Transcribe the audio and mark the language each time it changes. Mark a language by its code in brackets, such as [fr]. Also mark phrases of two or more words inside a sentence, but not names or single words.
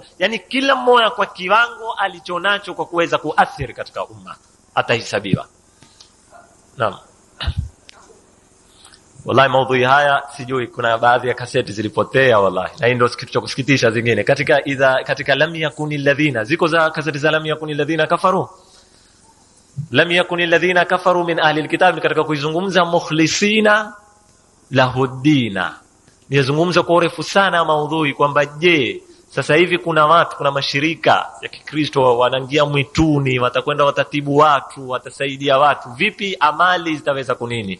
[sw] Yani kila mmoja kwa kiwango alichonacho kwa kuweza kuathiri katika umma atahesabiwa. Naam. Wallahi maudhui haya sijui, kuna baadhi ya kaseti zilipotea wallahi, na ndio kitu cha kusikitisha. Zingine katika [ar] لم يكن الذين, [sw] ziko za kaseti za [ar] لم يكن الذين كفروا, لم يكن الذين كفروا من أهل الكتاب, [sw] katika kuizungumza [ar] مخلصين له الدين. [sw] Nizungumza kwa urefu sana maudhui kwamba je, sasa hivi kuna mashirika ya Kikristo wanaingia mwituni, watakwenda watatibu watu, watasaidia watu, vipi amali zitaweza kunini?